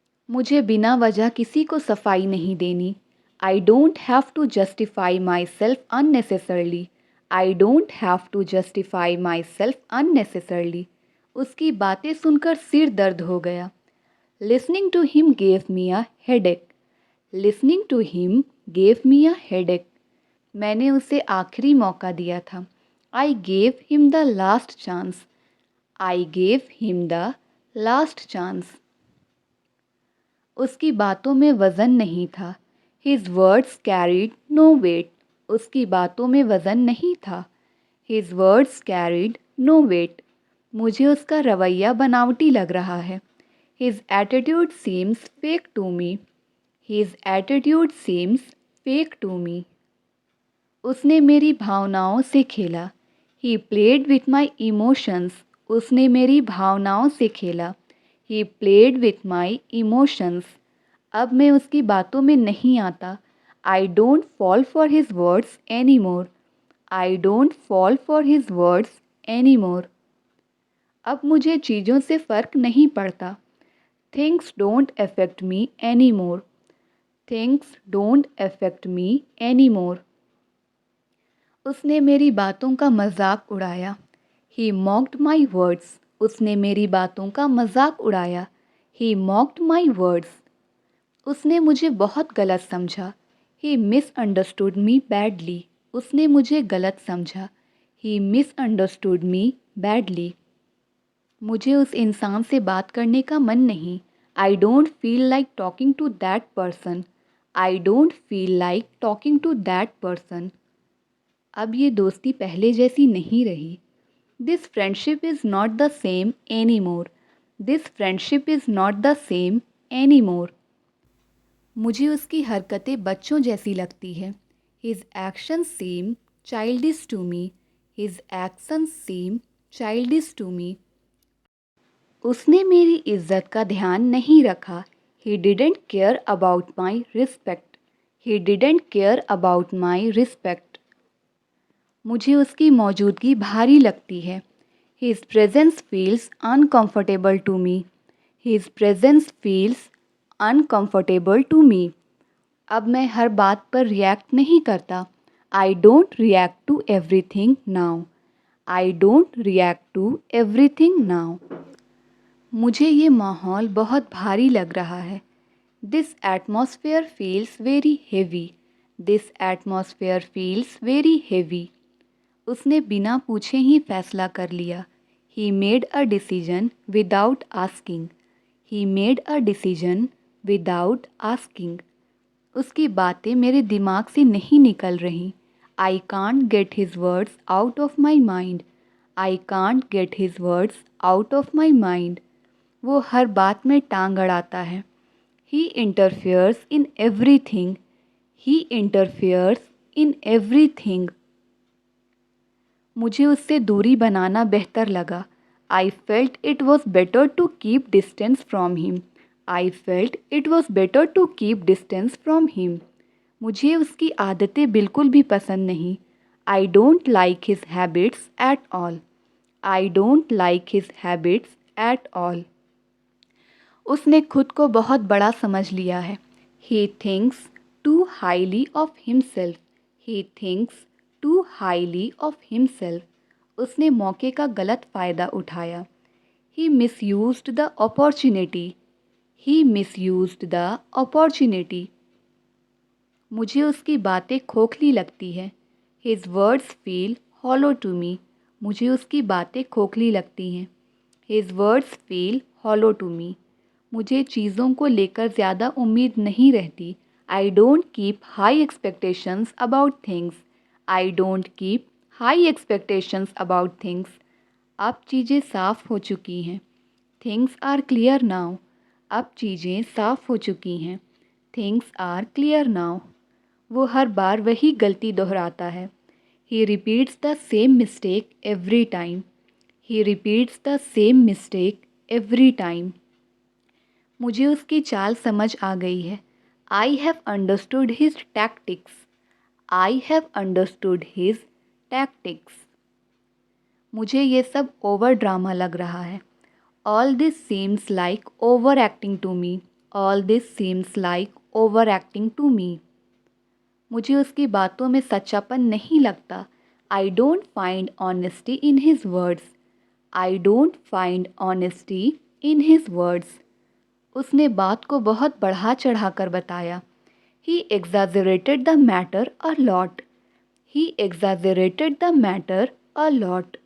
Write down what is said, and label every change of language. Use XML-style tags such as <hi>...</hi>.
<hi>मुझे बिना वजह किसी को सफाई नहीं देनी.</hi> <en>I don't have to justify myself unnecessarily. I don't have to justify myself unnecessarily.</en> <hi>उसकी बातें सुनकर सिर दर्द हो गया.</hi> <en>Listening to him gave me a headache. Listening to him gave me a headache.</en> <hi>मैंने उसे आखिरी मौका दिया था.</hi> <en>I gave him the last chance. I gave him the last chance.</en> <hi>उसकी बातों में वज़न नहीं था.</hi> <en>His words carried no weight.</en> <hi>उसकी बातों में वज़न नहीं था.</hi> <en>His words carried no weight.</en> <hi>मुझे उसका रवैया बनावटी लग रहा है.</hi> <en>His attitude seems fake to me. His attitude seems fake to me.</en> <hi>उसने मेरी भावनाओं से खेला.</hi> <en>He played with my emotions.</en> <hi>उसने मेरी भावनाओं से खेला.</hi> <en>He played with my emotions.</en> <hi>अब मैं उसकी बातों में नहीं आता.</hi> <en>I don't fall for his words anymore. I don't fall for his words anymore.</en> <hi>अब मुझे चीज़ों से फ़र्क नहीं पड़ता.</hi> <en>Things don't affect me anymore. Things don't affect me anymore.</en> <hi>उसने मेरी बातों का मजाक उड़ाया.</hi> <en>He mocked my words.</en> <hi>उसने मेरी बातों का मजाक उड़ाया.</hi> <en>He mocked my words.</en> <hi>उसने मुझे बहुत गलत समझा.</hi> <en>He misunderstood me badly.</en> <hi>उसने मुझे गलत समझा.</hi> <en>He misunderstood me badly.</en> <hi>मुझे उस इंसान से बात करने का मन नहीं.</hi> <en>I don't feel like talking to that person. I don't feel like talking to that person.</en> <hi>अब ये दोस्ती पहले जैसी नहीं रही.</hi> <en>This friendship is not the same anymore. This friendship is not the same anymore.</en> <hi>मुझे उसकी हरकतें बच्चों जैसी लगती है.</hi> <en>His actions seem childish to me. His actions seem childish to me.</en> <hi>उसने मेरी इज्जत का ध्यान नहीं रखा.</hi> <en>He didn't care about my respect. He didn't care about my respect.</en> <hi>मुझे उसकी मौजूदगी भारी लगती है.</hi> <en>His presence feels uncomfortable to me. His presence feels uncomfortable to me.</en> <hi>अब मैं हर बात पर रिएक्ट नहीं करता.</hi> <en>I don't react to everything now. I don't react to everything now.</en> <hi>मुझे ये माहौल बहुत भारी लग रहा है.</hi> <en>This atmosphere feels very heavy. This atmosphere feels very heavy.</en> <hi>उसने बिना पूछे ही फैसला कर लिया.</hi> <en>He made a decision without asking. He made a decision without asking.</en> <hi>उसकी बातें मेरे दिमाग से नहीं निकल रहीं.</hi> <en>I can't get his words out of my mind. I can't get his words out of my mind.</en> <hi>वो हर बात में टांग अड़ाता है.</hi> <en>He interferes in everything. He interferes in everything.</en> <hi>मुझे उससे दूरी बनाना बेहतर लगा.</hi> <en>I felt it was better to keep distance from him. I felt it was better to keep distance from him.</en> <hi>मुझे उसकी आदतें बिल्कुल भी पसंद नहीं.</hi> <en>I don't like his habits at all. I don't like his habits at all.</en> <hi>उसने खुद को बहुत बड़ा समझ लिया है.</hi> <en>He thinks too highly of himself. He thinks too highly of himself.</en> <hi>उसने मौके का गलत फ़ायदा उठाया.</hi> <en>He misused the opportunity. He misused the opportunity.</en> <hi>मुझे उसकी बातें खोखली लगती है.</hi> <en>His words feel hollow to me.</en> <hi>मुझे उसकी बातें खोखली लगती हैं.</hi> <en>His words feel hollow to me.</en> <hi>मुझे चीज़ों को लेकर ज़्यादा उम्मीद नहीं रहती.</hi> <en>I don't keep high expectations about things. I don't keep high expectations about things.</en> <hi>अब चीज़ें साफ़ हो चुकी हैं.</hi> <en>Things are clear now.</en> <hi>अब चीज़ें साफ़ हो चुकी हैं.</hi> <en>Things are clear now.</en> <hi>वो हर बार वही गलती दोहराता है.</hi> <en>He repeats the same mistake every time. He repeats the same mistake every time.</en> <hi>मुझे उसकी चाल समझ आ गई है.</hi> <en>I have understood his tactics. I have understood his tactics.</en> <hi>मुझे ये सब ओवर ड्रामा लग रहा है.</hi> <en>All this seems like overacting to me. All this seems like overacting to me.</en> <hi>मुझे उसकी बातों में सच्चापन नहीं लगता.</hi> <en>I don't find honesty in his words. I don't find honesty in his words.</en> <hi>उसने बात को बहुत बढ़ा चढ़ाकर बताया.</hi> <en>He exaggerated the matter a lot. He exaggerated the matter a lot.</en>